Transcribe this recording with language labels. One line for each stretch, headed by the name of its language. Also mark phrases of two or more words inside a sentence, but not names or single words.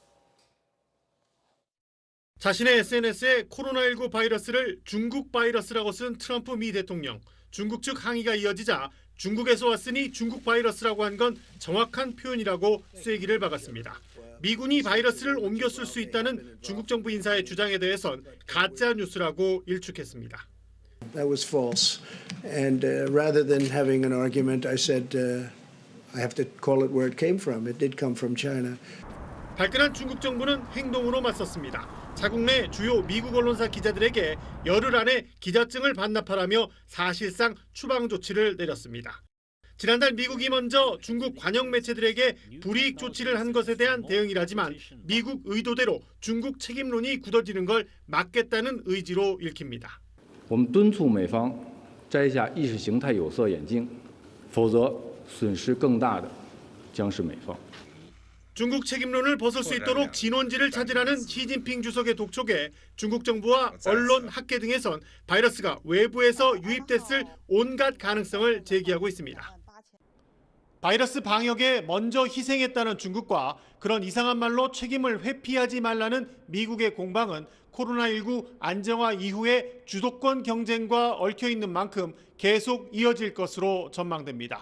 Korean: 자신의 SNS에 코로나19 바이러스를 중국 바이러스라고 쓴 트럼프 미 대통령. 중국 측 항의가 이어지자 중국에서 왔으니 중국 바이러스라고 한 건 정확한 표현이라고 쐐기를 박았습니다. 미군이 바이러스를 옮겨 쓸 수 있다는 중국 정부 인사의 주장에 대해선 가짜 뉴스라고 일축했습니다.
English: That was false. And rather than having an argument, I said I have to call it where it came from. It did come from China.
Korean: 발끈한 중국 정부는 행동으로 맞섰습니다. 자국 내 주요 미국 언론사 기자들에게 열흘 안에 기자증을 반납하라며 사실상 추방 조치를 내렸습니다. 지난달 미국이 먼저 중국 관영 매체들에게 불이익 조치를 한 것에 대한 대응이라지만 미국 의도대로 중국 책임론이 굳어지는 걸 막겠다는 의지로 읽힙니다.
Chinese: 我们敦促美方摘下意识形态有色眼镜，否则损失更大的将是美方。
Korean: 중국 책임론을 벗을 수 있도록 진원지를 찾으라는 시진핑 주석의 독촉에 중국 정부와 언론, 학계 등에선 바이러스가 외부에서 유입됐을 온갖 가능성을 제기하고 있습니다. 바이러스 방역에 먼저 희생했다는 중국과 그런 이상한 말로 책임을 회피하지 말라는 미국의 공방은 코로나19 안정화 이후의 주도권 경쟁과 얽혀있는 만큼 계속 이어질 것으로 전망됩니다.